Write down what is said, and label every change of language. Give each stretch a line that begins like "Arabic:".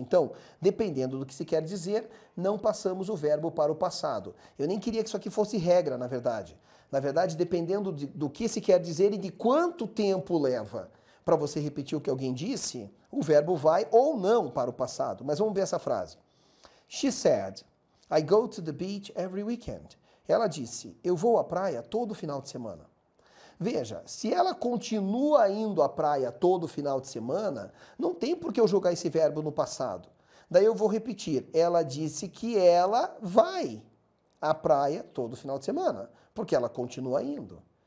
Portuguese: Então, dependendo do que se quer dizer, não passamos o verbo para o passado. Eu nem queria que isso aqui fosse regra, na verdade. Na verdade, dependendo do que se quer dizer e de quanto tempo leva para você repetir o que alguém disse, o verbo vai ou não para o passado. Mas vamos ver essa frase.
English: She said, I go to the beach every weekend.
Portuguese: Ela disse, eu vou à praia todo final de semana. Veja, se ela continua indo à praia todo final de semana, não tem por que eu jogar esse verbo no passado. Daí eu vou repetir, ela disse que ela vai à praia todo final de semana, porque ela continua indo.